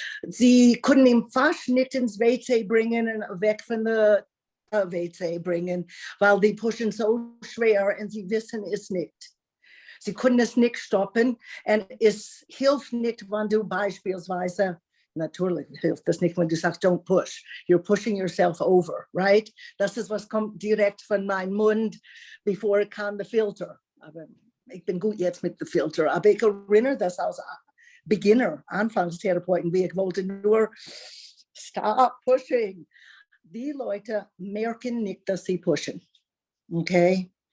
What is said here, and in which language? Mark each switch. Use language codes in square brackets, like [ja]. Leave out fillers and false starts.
[de] Sie können ihn fast nicht ins WC bringen und weg von der WC bringen, weil die pushen so schwer und sie wissen es nicht. Sie können es nicht stoppen und es hilft nicht, wenn du beispielsweise, natürlich hilft das nicht, wenn du sagst, [en] don't push. You're pushing yourself over, right? [de] Das ist, was kommt direkt von meinem Mund, bevor ich kann der Filter. Aber ich bin gut jetzt mit dem Filter, aber ich erinnere das als Beginner, Anfangstherapeuten, wie ich wollte nur [en] stop pushing. [de] Die Leute merken nicht, dass sie pushen, okay?